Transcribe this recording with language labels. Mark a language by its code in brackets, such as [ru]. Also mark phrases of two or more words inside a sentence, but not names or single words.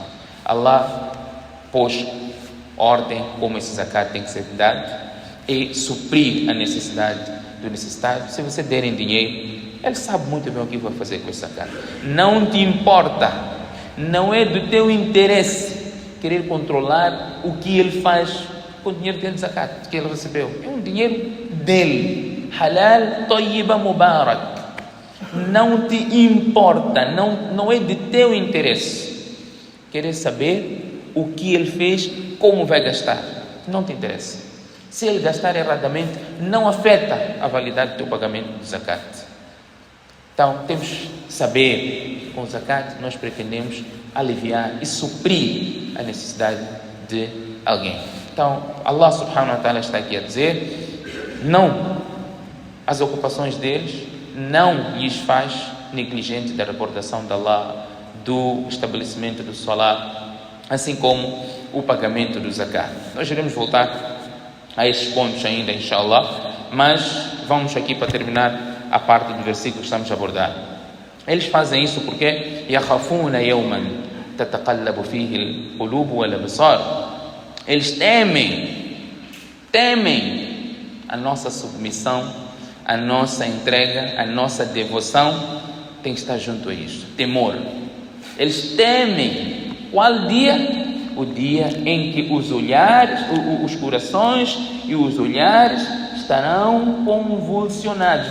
[pt] Allah pôs ordem como esse zakat tem que ser dado e suprir a necessidade do necessitado. Se você der em dinheiro, ele sabe muito bem o que vai fazer com esse zakat. Não te importa, não é do teu interesse querer controlar o que ele faz com o dinheiro dele de zakat, que ele recebeu. É um dinheiro dele, [ar] حلال، طيبة، مبارك. [pt] Não te importa, não é de teu interesse querer saber o que ele fez, como vai gastar. Não te interessa. Se ele gastar erradamente, não afeta a validade do teu pagamento do zakat. Então, temos que saber, com o zakat, nós pretendemos aliviar e suprir a necessidade de alguém. Então, Allah [ar] سبحانه وتعالى [pt] está aqui a dizer, não, as ocupações deles não lhes faz negligente da recordação de Allah, do estabelecimento do salat, assim como o pagamento do zakat. Nós iremos voltar a estes pontos ainda, inshallah, mas vamos aqui para terminar a parte do versículo que estamos a abordar. Eles fazem isso porque [ar] يَخَافُونَ يَوْمًا تَتَقَلَّبُ فِيهِ الْقُلُوبُ وَالْأَبْصَارُ. [pt] Eles temem a nossa submissão, a nossa entrega, a nossa devoção tem que estar junto a isso, temor. Eles temem qual dia? O dia em que os olhares, os corações e os olhares estarão convulsionados.